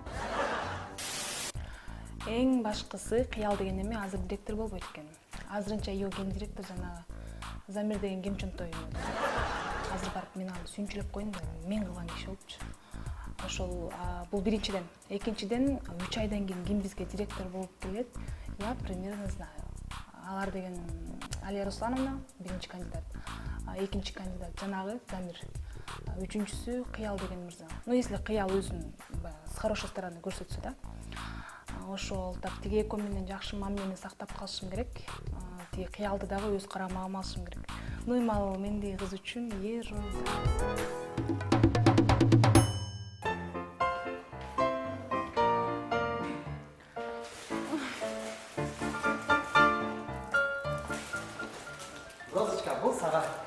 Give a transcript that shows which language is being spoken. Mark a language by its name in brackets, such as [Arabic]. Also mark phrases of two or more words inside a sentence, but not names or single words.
[Kyrgyz] Эң башкысы кыял деген эме азыр директор болбойт экен. Азырынча ИО гендиректор жанагы Замир деген кемчөнтөй. Азыр барып мен аны сүйүнчүлөп коеюн да, мен кылган иш болупчу. Ошол бул биринчиден. Экинчиден 3 айдан кийин ким бизге директор болуп келет? [Russian] Я примерно знаю. [Kyrgyz] Алар деген Алия Руслановна биринчи кандидат, экинчи кандидат жанагы Замир, үчүнчүсү Кыял деген мырза. [Russian] Ну если [Kyrgyz] Кыял өзүн [Russian] с хорошей стороны [Kyrgyz] көрсөтсө да, ошол так тиги экөө менен жакшы мамилени сактап калышым керек. Тиги Кыялды дагы өз карамагыма алышым керек. Ну эми ал мендей кыз үчүн ерунда. Розочка, бул сага.